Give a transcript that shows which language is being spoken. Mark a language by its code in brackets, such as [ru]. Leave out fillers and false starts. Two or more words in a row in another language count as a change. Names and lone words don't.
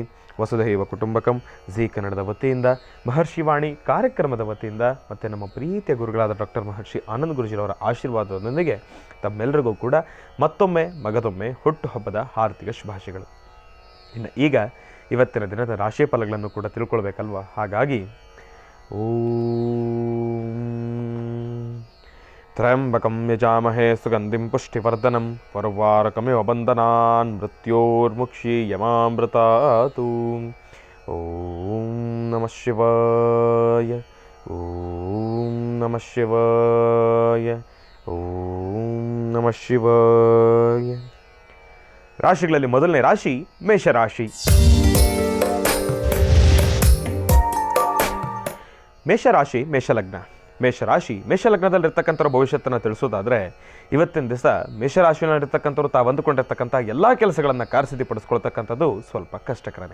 [kn] ವಸುಧೈವ ಕುಟುಂಬಕಂ ಜಿ ಕನ್ನಡದ ವತಿಯಿಂದ, ಮಹರ್ಷಿವಾಣಿ ಕಾರ್ಯಕ್ರಮದ ವತಿಯಿಂದ ಮತ್ತು ನಮ್ಮ ಪ್ರೀತಿಯ ಗುರುಗಳಾದ ಡಾಕ್ಟರ್ ಮಹರ್ಷಿ ಆನಂದ್ ಗುರುಜಿರವರ ಆಶೀರ್ವಾದದೊಂದಿಗೆ ತಮ್ಮೆಲ್ಲರಿಗೂ ಕೂಡ ಮತ್ತೊಮ್ಮೆ ಮಗದೊಮ್ಮೆ ಹುಟ್ಟುಹಬ್ಬದ ಹಾರ್ದಿಕ ಶುಭಾಶಯಗಳು. ಇನ್ನು ಈಗ ಇವತ್ತಿನ ದಿನದ ರಾಶಿಫಲಗಳನ್ನು ಕೂಡ ತಿಳ್ಕೊಳ್ಬೇಕಲ್ವ. [sa] ಹಾಗಾಗಿ ಓಂ ತ್ರಯಂಬಕಂ ಯಜಾಮಹೇ ಸುಗಂಧಿಂ ಪುಷ್ಟಿವರ್ಧನಂ ಪರ್ವಾರಕಮಿವ ಬಂಧನಾನ್ ಮೃತ್ಯೋರ್ಮುಕ್ಷೀಯಮಾಮೃತಾತು. ಓಂ ನಮಃ ಶಿವಾಯ. ಓಂ ನಮಃ ಶಿವಾಯ. ಓಂ ನಮಃ ಶಿವಾಯ. [kn] ರಾಶಿಗಳಲ್ಲಿ ಮೊದಲನೇ ರಾಶಿ ಮೇಷರಾಶಿ. ಮೇಷರಾಶಿ ಮೇಷಲಗ್ನ. ಮೇಷಲಗ್ನದಲ್ಲಿರ್ತಕ್ಕಂಥವ್ರ ಭವಿಷ್ಯತ್ತನ್ನು ತಿಳಿಸೋದಾದರೆ ಇವತ್ತಿನ ದಿವಸ ಮೇಷರಾಶಿಯಲ್ಲಿರ್ತಕ್ಕಂಥವ್ರು ತಾವು ಅಂದುಕೊಂಡಿರ್ತಕ್ಕಂಥ ಎಲ್ಲ ಕೆಲಸಗಳನ್ನು ಕಾರ್ಯಸಿದ್ಧಿಪಡಿಸ್ಕೊಳ್ತಕ್ಕಂಥದ್ದು ಸ್ವಲ್ಪ ಕಷ್ಟಕರನೇ.